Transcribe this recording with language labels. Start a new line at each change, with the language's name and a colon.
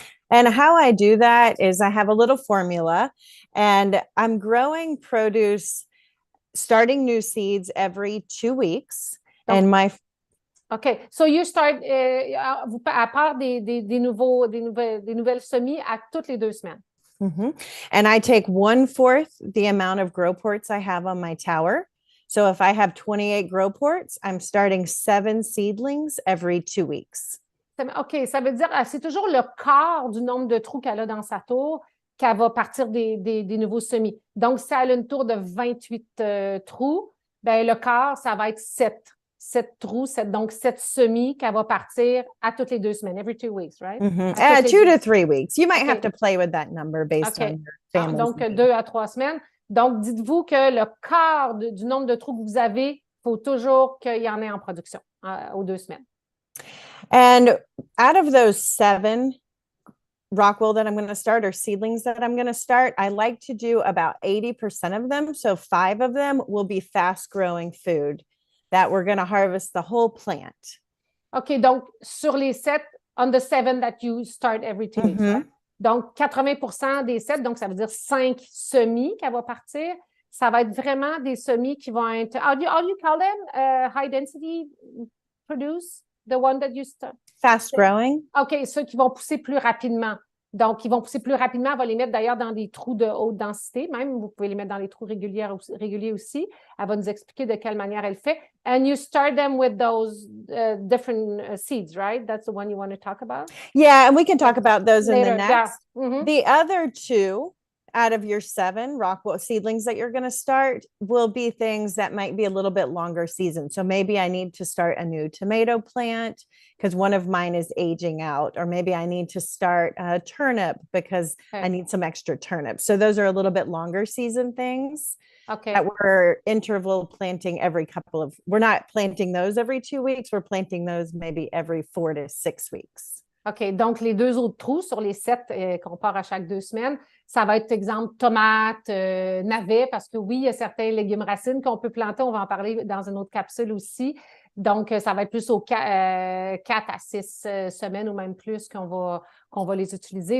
English: And how I do that is I have a little formula, and I'm growing produce starting new seeds every 2 weeks.
French: Donc,
English: and my OK. So you start,
French: à part des nouvelles semis à toutes les 2 semaines.
English: Mm-hmm. And I take 1/4 the amount of grow ports I have on my tower. So if I have 28 grow ports, I'm starting 7 seedlings every 2 weeks. OK.
French: Ça veut dire, c'est toujours le quart du nombre de trous qu'elle a dans sa tour qu'elle va partir des nouveaux semis. Donc, si elle a une tour de 28 trous, ben le quart, ça va être 7 7 trous, donc 7 semis qu'elle va partir à toutes les 2 semaines,
English: every 2 weeks, right? Mm-hmm. 2 to 3 weeks. You might have to play with that number based on your family.
French: Donc, 2 à 3 semaines. Donc, dites-vous que le quart du nombre de trous que vous avez, il faut toujours qu'il y en ait en production aux 2 semaines.
English: And out of those 7 rockwool that I'm going to start or seedlings that I'm going to start, I like to do about 80% of them. So 5 of them will be fast growing food that we're going to harvest the whole plant. OK,
French: donc sur les 7,
English: on the 7 that you start every 2 weeks, right?
French: Donc 80% des 7, donc ça veut dire 5 semis qu'elle va partir. Ça va être vraiment des semis qui vont être,
English: how do you call them? High density produce? The one that you start? Fast growing.
French: OK, ceux qui vont pousser plus rapidement. Donc, ils vont pousser plus rapidement. On va les mettre d'ailleurs dans des trous de haute densité. Même, vous pouvez les mettre dans les trous réguliers aussi. Elle va nous expliquer de quelle manière elle fait.
English: And you start them with those different seeds, right? That's the one you want to talk about? Yeah, and we can talk about those later, in the next. Yeah. Mm-hmm. The other 2 out of your 7 rockwool seedlings that you're going to start will be things that might be a little bit longer season. So maybe I need to start a new tomato plant because one of mine is aging out, or maybe I need to start a turnip because I need some extra turnips. So those are a little bit longer season things that we're interval planting we're not planting those every 2 weeks. We're planting those maybe every 4 to 6 weeks.
French: OK, donc les 2 autres trous sur les 7 qu'on part à chaque 2 semaines, ça va être, exemple, tomates, navets, parce que oui, il y a certains légumes racines qu'on peut planter. On va en parler dans une autre capsule aussi. Donc, ça va être plus aux 4 à 6 semaines ou même plus qu'on va les utiliser.